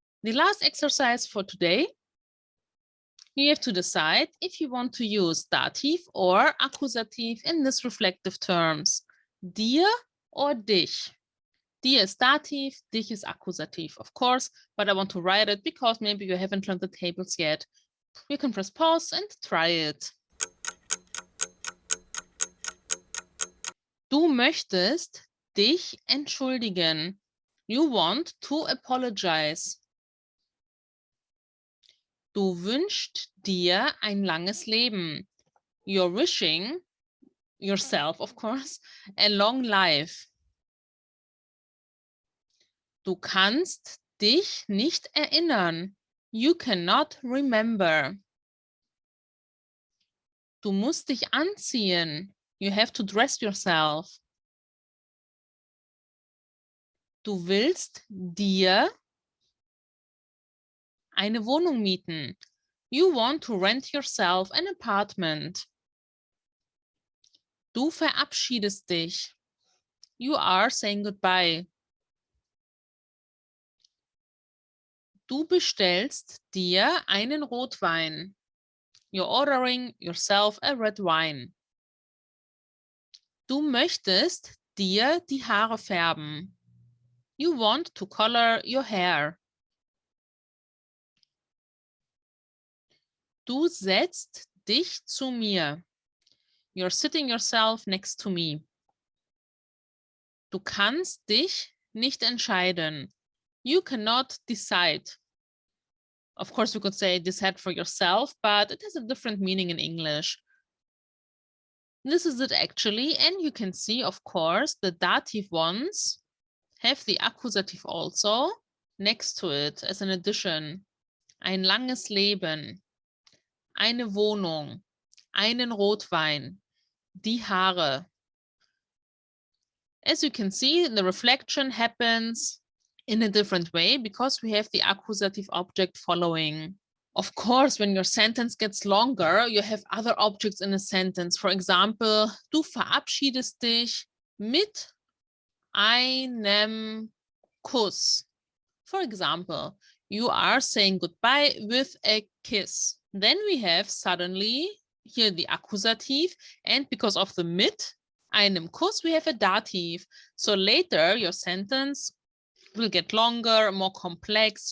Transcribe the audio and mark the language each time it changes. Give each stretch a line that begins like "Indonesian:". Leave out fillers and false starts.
English: The last exercise for today, you have to decide if you want to use dative or accusative in this reflective terms. Dir or dich. Dir is dative, dich is accusative, of course, but I want to write it because maybe you haven't learned the tables yet. You can press pause and try it.
German: Du möchtest dich entschuldigen.
English: You want to apologize.
German: Du wünschst dir ein langes Leben.
English: You're wishing yourself, of course, a long life.
German: Du kannst dich nicht erinnern.
English: You cannot remember.
German: Du musst dich anziehen.
English: You have to dress yourself.
German: Du willst dir eine Wohnung mieten.
English: You want to rent yourself an apartment.
German: Du verabschiedest dich.
English: You are saying goodbye.
German: Du bestellst dir einen Rotwein.
English: You're ordering yourself a red wine.
German: Du möchtest dir die Haare färben.
English: You want to color your hair.
German: Du setzt dich zu mir.
English: You're sitting yourself next to me.
German: Du kannst dich nicht entscheiden.
English: You cannot decide. Of course, we could say decide for yourself, but it has a different meaning in English. This is it actually, and you can see, of course, the dative ones have the accusative also next to it as an addition.
German: ein langes Leben, eine Wohnung, einen Rotwein, die Haare.
English: As you can see, the reflection happens in a different way because we have the accusative object following. Of course, when your sentence gets longer, you have other objects in a sentence. For example,
German: du verabschiedest dich mit einem Kuss.
English: For example, you are saying goodbye with a kiss. Then we have suddenly here the accusative, and because of the mit, einem Kuss, we have a dative. So later your sentence will get longer, more complex.